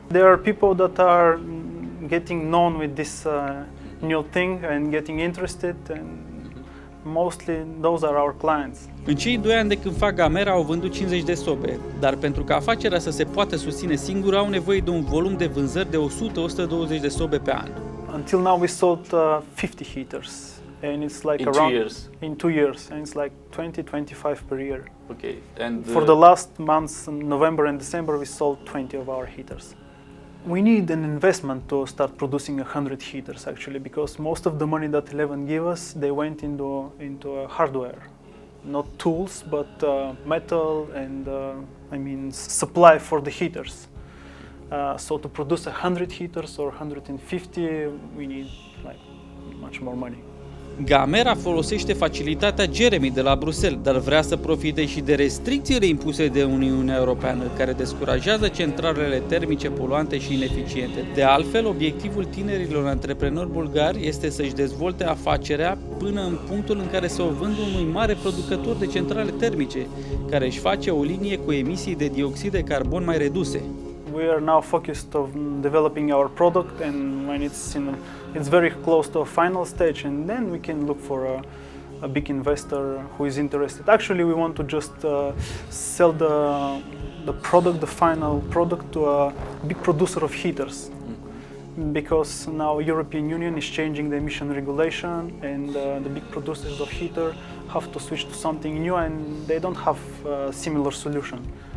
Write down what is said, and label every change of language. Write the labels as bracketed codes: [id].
[en] There are people that are getting known with this new thing and getting interested, and mostly those are our clients. [ro] În cei 2 ani de când fac Gamera au vândut 50 de sobe, dar pentru ca afacerea să se poată susține singură au nevoie de un volum de vânzări de 100-120 de sobe pe an. [en] Until now we sold 50 heaters, and it's like in around 2 years. In 2 years, and it's like 20-25 per year. Okay, and for the last months, in November and December, we sold 20 of our heaters. We need an investment to start producing 100 heaters actually, because most of the money that Eleven gave us, they went into hardware, not tools, but metal and supply for the heaters. So to produce 100 heaters or 150, we need like much more money. [ro] Gamera folosește facilitatea Jeremy de la Bruxelles, dar vrea să profite și de restricțiile impuse de Uniunea Europeană, care descurajează centralele termice poluante și ineficiente. De altfel, obiectivul tinerilor antreprenori bulgari este să-și dezvolte afacerea până în punctul în care să o vândă unui mare producător de centrale termice, care își face o linie cu emisii de dioxid de carbon mai reduse. [en] We are now focused on developing our product, and when it's very close to a final stage, and then we can look for a big investor who is interested. Actually, we want to just sell the product, the final product, to a big producer of heaters, because now European Union is changing the emission regulation, and the big producers of heater have to switch to something new, and they don't have a similar solution.